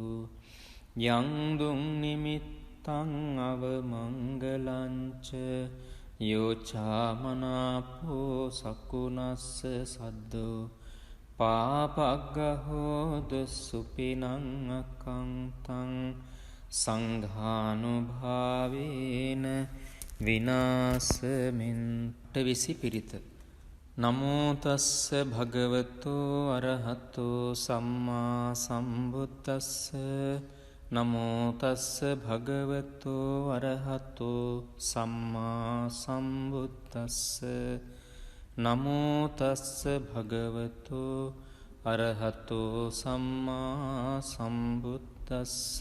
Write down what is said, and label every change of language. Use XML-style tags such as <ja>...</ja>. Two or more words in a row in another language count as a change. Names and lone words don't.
<pi>යං දුං නිමිත්තං අවමංගලංච යෝචාමනාපෝ සකුණස්ස සද්දු පාපග්ගහෝදු සුපිනං අකංතං සංඝානුභාවේන විනාසමින්ට විසි පිරිත. නමෝ තස්ස භගවතු අරහතෝ සම්මා සම්බුද්දස්ස. නමෝ තස්ස භගවතු අරහතෝ සම්මා සම්බුද්දස්ස. නමෝ තස්ස භගවතු අරහතෝ සම්මා සම්බුද්දස්ස.</pi>